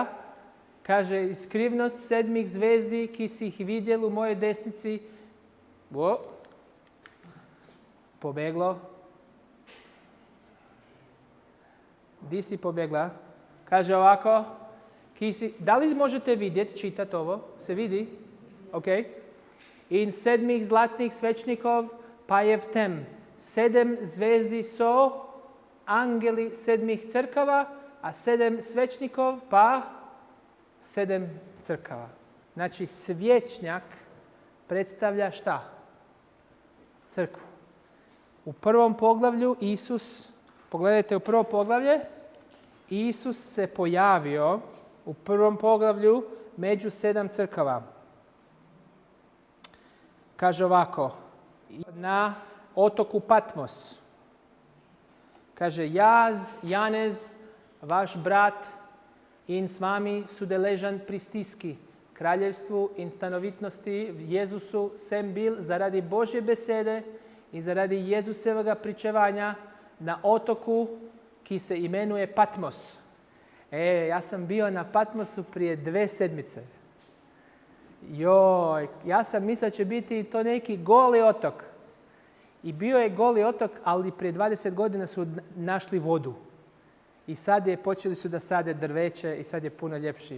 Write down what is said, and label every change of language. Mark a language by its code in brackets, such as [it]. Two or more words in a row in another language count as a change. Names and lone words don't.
[sl] Kaže, iskrivnost 7 zvijezdi, ki si ih vidjel [bs] u mojoj desnici. Pobeglo. Di si pobjegla? Kaže ovako. Da li možete vidjeti, čitati ovo? Se vidi? Ok. [sl] In 7 zlatnih svečnikov pa je v tem. 7 zvezdi so angeli 7 crkava, a 7 svečnikov pa 7 crkava. [bs] Znači, svječnjak predstavlja šta? Crkvu. U prvom poglavlju Isus, pogledajte u prvo poglavlje, Isus se pojavio u prvom poglavlju među 7 crkava. Kaže ovako, na otoku Patmos. [sl] Kaže, jaz, Janez, vaš brat in s vami sudeležan pri stiski, kraljevstvu in stanovitnosti v Jezusu sem bil zaradi Božje besede in zaradi Jezusevega pričevanja na otoku, ki se imenuje Patmos. [bs] Ja sam bio na Patmosu prije 2 sedmice. Ja sam mislio će biti to neki goli otok. I bio je goli otok, ali prije 20 godina su našli vodu. I sad počeli su da sade drveće i sad je puno ljepši.